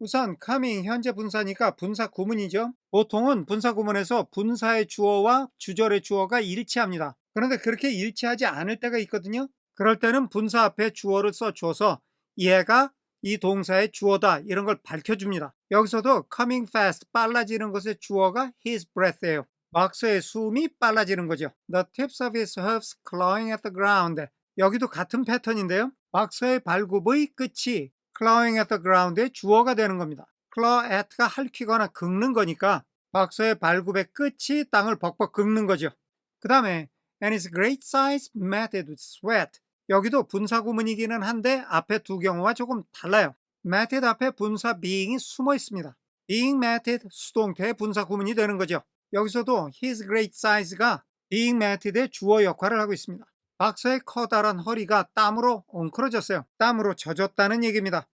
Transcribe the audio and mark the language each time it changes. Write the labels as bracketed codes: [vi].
[ko] 우선 coming 현재 분사니까 분사 구문이죠. 보통은 분사 구문에서 분사의 주어와 주절의 주어가 일치합니다. 그런데 그렇게 일치하지 않을 때가 있거든요. 그럴 때는 분사 앞에 주어를 써줘서 얘가 이 동사의 주어다 이런 걸 밝혀줍니다. 여기서도 [en] coming fast [ko] 빨라지는 것의 주어가 [en] his breath [ko] 예요. 박서의 숨이 빨라지는 거죠. [en] The tips of his hoofs clawing at the ground. [ko] 여기도 같은 패턴인데요. 박서의 발굽의 끝이 [en] clawing at the ground [ko] 의 주어가 되는 겁니다. claw at가 핥히거나 긁는 거니까 박서의 발굽의 끝이 땅을 벅벅 긁는 거죠. 그 다음에 [en] and his great size matted with sweat. [ko] 여기도 분사 구문이기는 한데 앞에 두 경우와 조금 달라요. matted 앞에 분사 being이 숨어 있습니다. [en] being matted [ko] 수동태 분사 구문이 되는 거죠. 여기서도 [en] his great size [ko] 가 [en] being matted [ko] 의 주어 역할을 하고 있습니다. 박서의 커다란 허리가 땀으로 엉클어졌어요. 땀으로 젖었다는 얘기입니다.